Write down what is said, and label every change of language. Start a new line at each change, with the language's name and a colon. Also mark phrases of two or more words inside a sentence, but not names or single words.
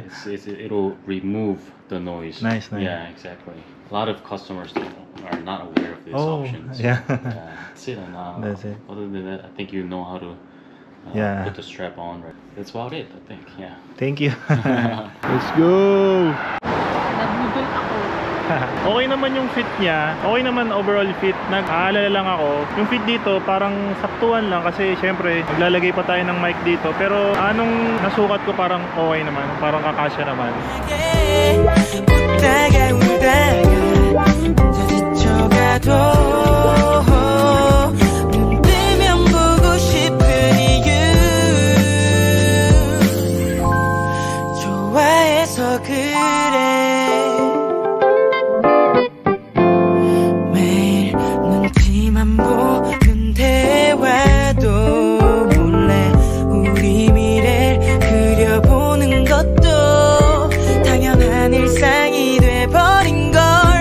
English: It'll remove the noise. Nice. Yeah, exactly. A lot of customers are not aware of these Oh, options. yeah. That's it. And, That's it. Other than that, I think you know how to Yeah. put the strap on. Right. That's about it, I think. Yeah. Thank you. Let's go!
Filipino: Nabudol ako. Okay naman yung fit niya. Okay naman overall fit. Nag-aalala lang ako. Yung fit dito parang saktuhan lang kasi syempre maglalagay pa tayo ng mic dito. Pero anong nasukat ko parang okay naman. Parang kakasya naman.
Korean: 웃다가 울다가 혼자 지쳐가도 눈 뜨면 보고 싶은 이유 좋아해서 그래 매일 눈치만 보는 대화도 몰래 우리 미래를 그려보는 것도 당연한 일상이 돼버린 걸